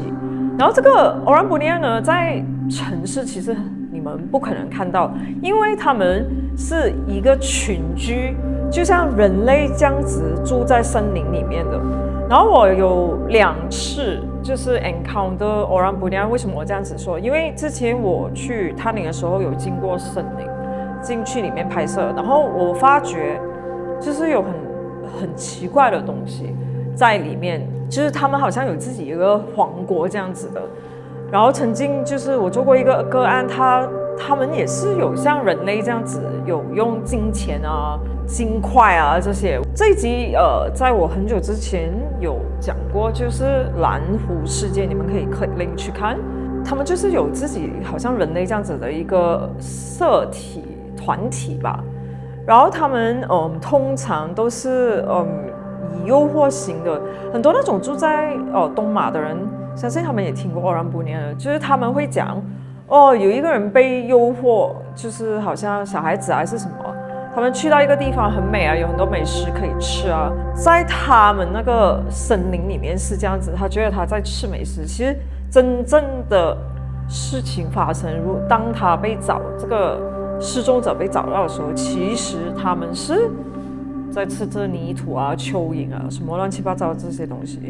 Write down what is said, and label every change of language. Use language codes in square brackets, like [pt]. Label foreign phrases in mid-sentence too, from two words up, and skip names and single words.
[zh] 然後這個 [ms] Orang Bruneian [zh] 呢，在城市其實你们不可能看到，因為他們是一個群居，就像人類這樣子住在森林裡面的。然後我有2次就是 encounter [ms] Orang Bruneian， [zh] 為什麼我這樣子說？因為之前我去探靈的時候有經過森林，進去裡面拍攝，然後我發覺就是有很奇怪的東西在裡面，就是他們好像有自己一個王國這樣子的。然後曾經就是我做過一個個案，他們也是有像人類這樣子有用金錢啊、金塊啊這些。這一集在我很久之前有講過，就是藍湖事件，你們可以 [en] click link [zh] 去看。他們就是有自己好像人類這樣子的一個社體團體吧。然後他們通常都是以誘惑型的，很多那種住在東馬的人。相信他們也聽過 [ms] Orang Bruneian， [zh] 就是他們會講有一個人被誘惑，就是好像小孩子還是什麼，他們去到一個地方很美啊，有很多美食可以吃啊，在他們那個森林裡面是這樣子，他覺得他在吃美食，其實真正的事情發生，當他被这個失蹤者被找到的時候，其實他們是在吃着泥土啊、蚯蚓啊，什麼亂七八糟的這些東西。